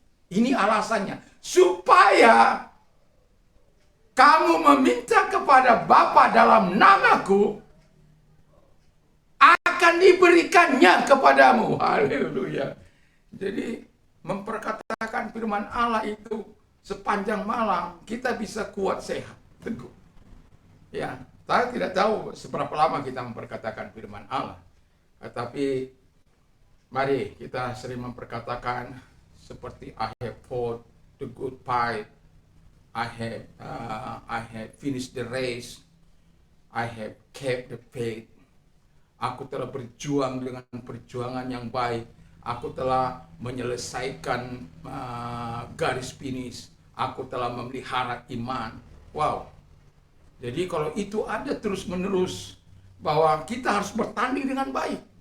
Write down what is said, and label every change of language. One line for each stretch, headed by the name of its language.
Indonesian: Ini alasannya, supaya kamu meminta kepada Bapa dalam namaku, akan diberikannya kepadamu. Haleluya. Jadi memperkatakan firman Allah itu sepanjang malam, kita bisa kuat, sehat, teguh. Ya, saya tidak tahu seberapa lama kita memperkatakan firman Allah. Tetapi mari kita sering memperkatakan seperti
English: I have fought the good fight, I have finished the race, I have kept the faith.
Indonesian: Aku telah berjuang dengan perjuangan yang baik. Aku telah menyelesaikan garis finish. Aku telah memelihara iman. Wow. Jadi kalau itu ada terus-menerus, bahwa kita harus bertanding dengan baik.